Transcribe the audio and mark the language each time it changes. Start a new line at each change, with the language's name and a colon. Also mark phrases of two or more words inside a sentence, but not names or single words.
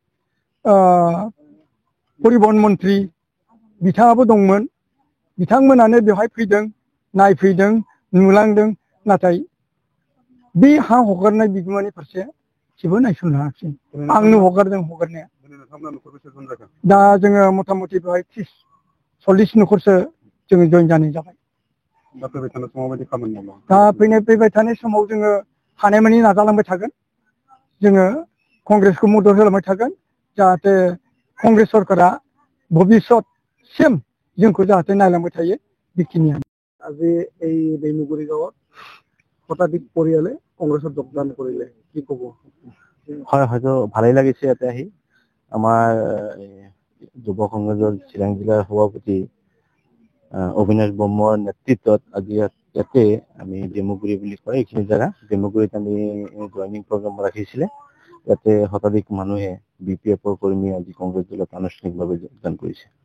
Bodo: परिबहन मन्त्रि बिथाङाबो दंमोन बिथांमोनानो बेवहाय फैदों नायफैदों नुलांदों नाथाय बे हा हगारनाय बिगोमानि फारसे जेबो नायसननो हायाखिसै आंनो हगारदों हगारनाया दा जोङो मथा मथि बेवहाय 30-40 न'खरसो जोङो जइन जानाय जाबाय दा फैबाय थानाय समाव जोङो हानायमानि नाजालांबाय थागोन जोङो कंग्रेसखौ मदद होलांबाय थागोन जाहाथे कंग्रेस सरकारा भबिष्यतसिम जोंखौ जाहाथे नायलांबाय थायो बेखिनियानो
Assamese: আজি এই दैमुगुरि गाँवত শতাধিক পৰিয়ালে কংগ্ৰেছত যোগদান কৰিলে কি ক'ব হয় হয়তো ভালেই লাগিছে ইয়াতে আহি আমাৰ যুৱ কংগ্ৰেছৰ চিৰাং জিলাৰ সভাপতি অবিনাশ ব্ৰহ্মৰ নেতৃত্বত আজি ইয়াতে আমি ডেমুগুৰি বুলি কয় এইখিনি জেগা ডেমুগুৰিত আমি জইনিং প্ৰগ্ৰাম ৰাখিছিলে ইয়াতে শতাধিক মানুহে বিপিএফৰ কৰ্মী আজি কংগ্ৰেছ দলত আনুষ্ঠানিকভাৱে যোগদান কৰিছে